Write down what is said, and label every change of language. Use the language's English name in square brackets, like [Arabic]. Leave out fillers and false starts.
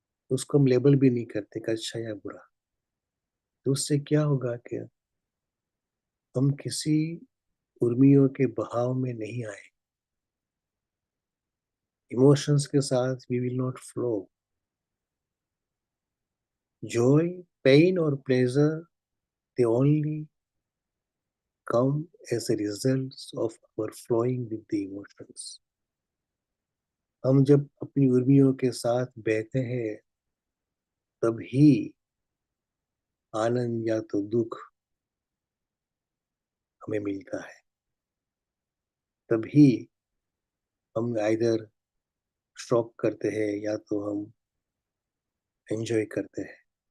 [Hindi] उसको हम लेबल भी नहीं करते कि अच्छा या बुरा। तो उससे क्या होगा कि हम किसी उर्मियों के बहाव में नहीं आए। [English] emotions [Hindi] के साथ [English] We will not flow. Joy, pain और pleasure, they only come as a result of our flowing with the emotions. [Hindi] हम जब अपनी उर्मियों के साथ बहते हैं तभी आनंद या तो दुख हमें मिलता है। तभी हम आइदर शॉक करते हैं या तो हम एंजॉय करते हैं।